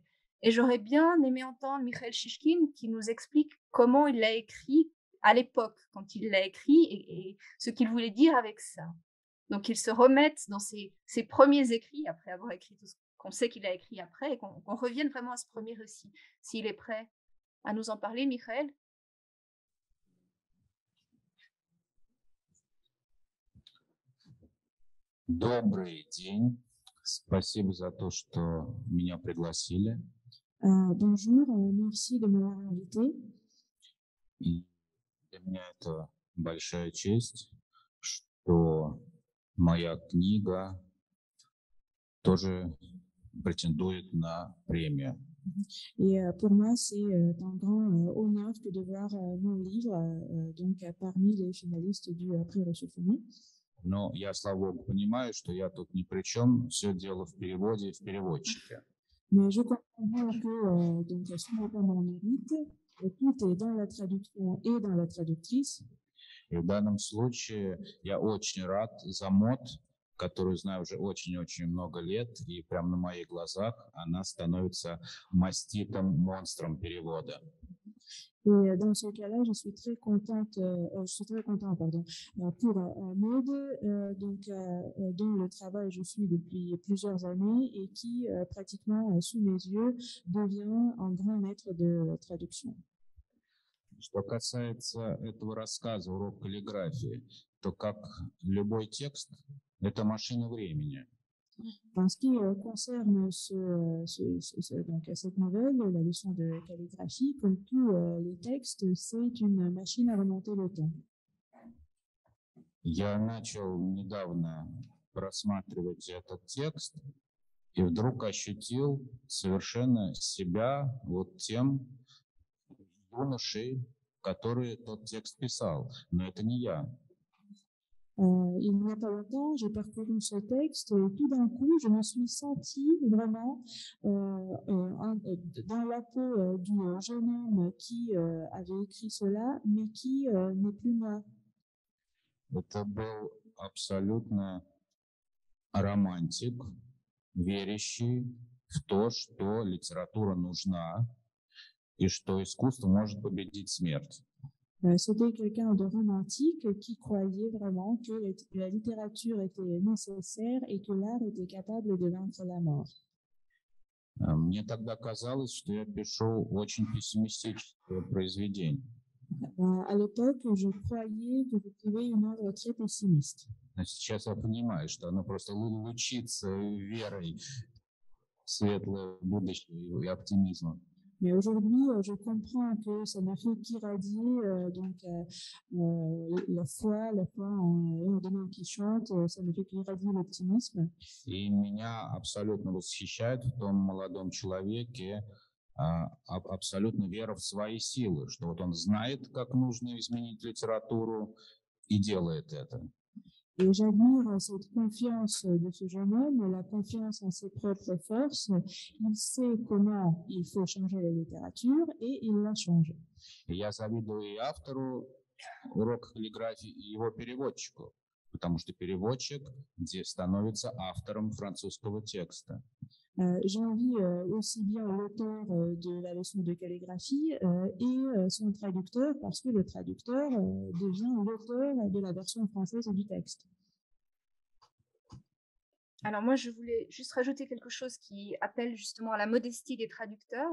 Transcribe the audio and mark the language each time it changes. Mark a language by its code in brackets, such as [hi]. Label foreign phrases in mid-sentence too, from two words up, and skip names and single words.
[fr] Et j'aurais bien aimé entendre Mikhail Shishkin qui nous explique comment il l'a écrit à l'époque, quand il l'a écrit, et ce qu'il voulait dire avec ça. Donc, il se remette dans ses premiers écrits, après avoir écrit tout ce qu'on sait qu'il a écrit après, et qu'on revienne vraiment à ce premier récit. S'il est prêt à nous en parler, Mikhail? [ru] Добрый день. Спасибо за то, что меня пригласили. [fr] Bonjour, merci de m'avoir invité. [ru] И для меня это большая честь, что моя книга тоже претендует на премию. [fr] Et pour moi, c'est un grand honneur que de voir mon livre donc parmi les finalistes du prix Russophony. [ru] Но я, слава богу, понимаю, что я тут ни при чем, все дело в переводе и в переводчике. [fr] Mais je comprends bien que donc ce n'est pas mon mérite, et tout est dans la traduction et dans la traductrice. [ru] И в данном случае я очень рад за МОД, которую знаю уже очень-очень много лет, и прямо на моих глазах она становится маститым монстром перевода. [fr] Et dans ce cas-là, je suis très contente, pardon, pour Maud, donc dont le travail je suis depuis plusieurs années et qui pratiquement sous mes yeux devient un grand maître de traduction. [ru] Что касается этого рассказа «Урок каллиграфии», то как любой текст, это машина времени. [fr] En ce qui concerne donc, cette nouvelle, la leçon de calligraphie, comme tous les textes, c'est une machine à remonter le temps. [ru] Я начал недавно просматривать этот текст и вдруг ощутил совершенно себя вот тем юношей, который тот текст писал. Но это не я. [fr] Il n'y a pas longtemps, j'ai parcouru ce texte et tout d'un coup, je me suis sentie vraiment dans la peau du jeune homme qui avait écrit cela, mais qui n'est plus moi. [ru] Это был абсолютно романтик, верящий в то, что литература нужна и что искусство может победить смерть. [fr] C'était quelqu'un de romantique qui croyait vraiment que la littérature était nécessaire et que l'art était capable de vaincre la mort. [ru] Мне тогда казалось, что я пишу очень пессимистическое произведение. [fr] À l'époque, je croyais que j'écrivais une œuvre très pessimiste. [ru] Но сейчас я понимаю, что оно просто лучится верой в светлое будущее и оптимизмом. [fr] Mais aujourd'hui, je comprends que ça n'a fait qu'irradier la foi en Don Quichotte, ça ne fait qu'irradier l'optimisme. [ru] И меня абсолютно восхищает в том молодом человеке абсолютно вера в свои силы, что вот он знает, как нужно изменить литературу и делает это. [fr] Et j'admire cette confiance de ce jeune homme, la confiance en ses propres forces. Il sait comment il faut changer la littérature et il la change. [ru] Я завидую и автору урока каллиграфии, и его переводчику, потому что переводчик становится автором французского текста. [fr] J'envie aussi bien l'auteur de la leçon de calligraphie et son traducteur, parce que le traducteur devient l'auteur de la version française du texte. Alors moi, je voulais juste rajouter quelque chose qui appelle justement à la modestie des traducteurs.